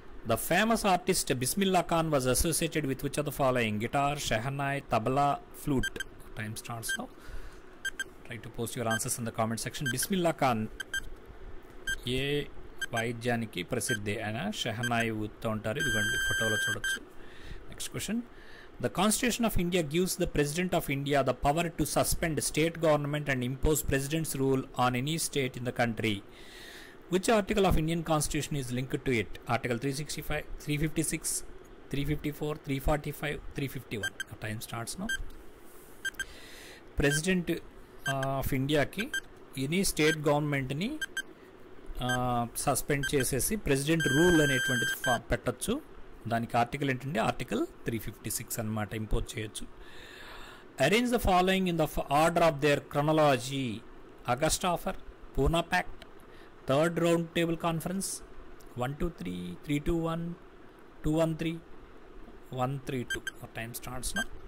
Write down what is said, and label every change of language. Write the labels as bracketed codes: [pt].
[en] The famous artist Bismillah Khan was associated with which of the following? Guitar, shehnai, tabla, flute. Time starts now. Try to post your answers in the comment section. Bismillah Khan [te] ఏ వాయిద్యానికి ప్రసిద్ధి? ఆయన షెహనాయ్ ఊదుతూ ఉంటారు, ఇదిగోండి ఫోటోలో చూడొచ్చు. [en] Next question. The Constitution of India gives the President of India the power to suspend state government and impose President's rule on any state in the country. Which article of Indian Constitution is linked to it? Article 365, 356, 354, 345, 351. Time starts now. [te] President of India ki [en] any state government [te] ni suspend చేసేసి president rule అనేటువంటిది పెట్టచ్చు. దానికి article ఏంటంటే article 356 అనమాట, impose చేయొచ్చు. [en] Arrange the following in the order of their chronology. August offer, Poona pact, third round table conference, 123, 321, 213, 132. Time starts now.